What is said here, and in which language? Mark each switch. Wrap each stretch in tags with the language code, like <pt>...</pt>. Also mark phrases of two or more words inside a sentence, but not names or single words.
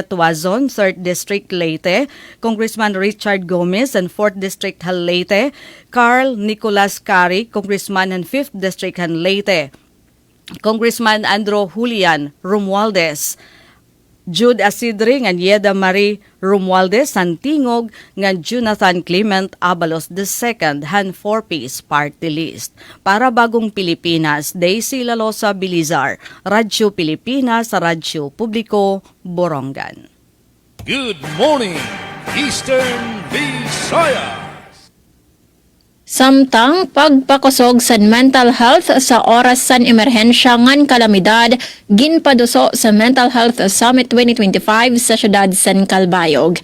<war>Tuazon, 3rd District Leyte, Congressman Richard Gomez, and 4th District han Leyte, Carl Nicolas Cari, Congressman han 5th District han Leyte, Congressman Andrew Julian Romualdez, Jude Asidre nga Yeda Marie Romualdez Santingog nga Jonathan Clement Abalos II han 4-Piece Party List. Para Bagong Pilipinas, Daisy Lalosa Bilizar, Radyo Pilipinas sa Radyo Publiko, Borongan.</war> <en>Good morning, Eastern Visayas.</en> <war>Samtang pagpakusog sa mental health sa oras san emerhensya ngan kalamidad ginpaduso sa Mental Health Summit 2025 sa siyudad San Calbayog.</war>